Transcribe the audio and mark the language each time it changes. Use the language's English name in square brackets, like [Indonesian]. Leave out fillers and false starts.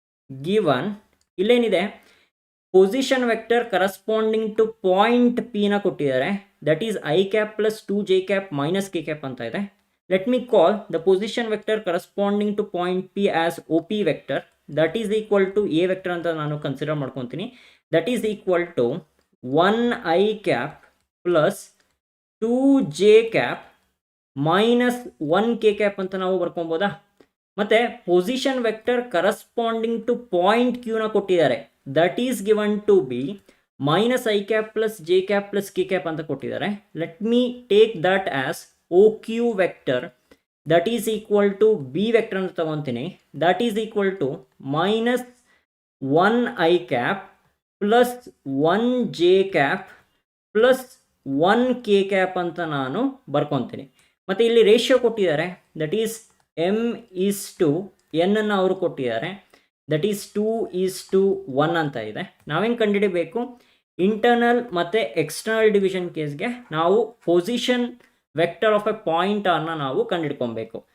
[English] given [Kannada] ಇಲ್ಲೇನಿದೆ, [English] position vector corresponding to point ಪಿನ [Kannada] ಕೊಟ್ಟಿದ್ದಾರೆ. [English] that is I cap plus 2j cap minus K cap [Kannada] ಅಂತ ಇದೆ. [English] Let me call the position vector corresponding to point P as OP vector. That is equal to A vector [Kannada] ಅಂತ ನಾನು consider ಮಾಡ್ಕೊತೀನಿ. [English] That is equal to 1i cap plus 2j cap minus 1k cap [Kannada] ಅಂತ ನಾವು ಬರ್ಕೊಬೋದಾ. ಮತ್ತೆ [English] position vector corresponding to point ಕ್ಯೂನ [Kannada] ಕೊಟ್ಟಿದ್ದಾರೆ. [English] that is given to be minus I cap plus J cap plus K cap [Kannada] ಅಂತ ಕೊಟ್ಟಿದ್ದಾರೆ. [English] let me take that as OQ vector, that is equal to B vector [Kannada] ಅಂತ ತಗೊಂತೀನಿ. [English] that is equal to minus 1 I cap plus 1 J cap plus 1 K cap [Kannada] ಅಂತ ನಾನು ಬರ್ಕೊತೀನಿ. ಮತ್ತು ಇಲ್ಲಿ ratio ಕೊಟ್ಟಿದ್ದಾರೆ, [English] that is [Kannada] m:n ಅನ್ನು ಅವರು ಕೊಟ್ಟಿದ್ದಾರೆ. [English] that is [Kannada] 2:1 ಅಂತ ಇದೆ. ನಾವೇನು ಕಂಡುಹಿಡಿಬೇಕು, ಇಂಟರ್ನಲ್ ಮತ್ತು ಎಕ್ಸ್ಟರ್ನಲ್ ಡಿವಿಷನ್ ಕೇಸ್ಗೆ ನಾವು [English] position vector of a point ಆರ್ನ [Kannada] ನಾವು ಕಂಡಿಡ್ಕೊಬೇಕು.